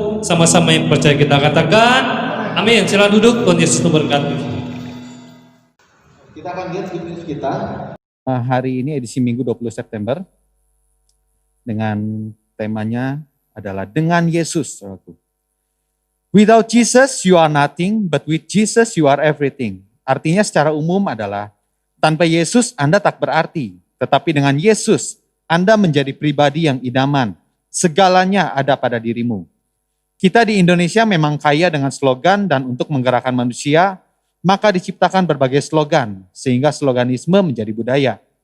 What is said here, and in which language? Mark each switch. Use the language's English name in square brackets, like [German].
[Indonesian] Sama-sama yang percaya kita katakan amin. Silakan duduk. Tuhan Yesus memberkati. Kita akan lihat video kita. Hari ini edisi Minggu 20 September dengan temanya adalah dengan Yesus. [English] Without Jesus you are nothing, but with Jesus you are everything. [Indonesian] Artinya secara umum adalah tanpa Yesus Anda tak berarti, tetapi dengan Yesus Anda menjadi pribadi yang idaman. Segalanya ada pada dirimu. Kita di Indonesia memang kaya dengan slogan dan untuk menggerakkan manusia, maka diciptakan berbagai slogan, sehingga sloganisme menjadi budaya.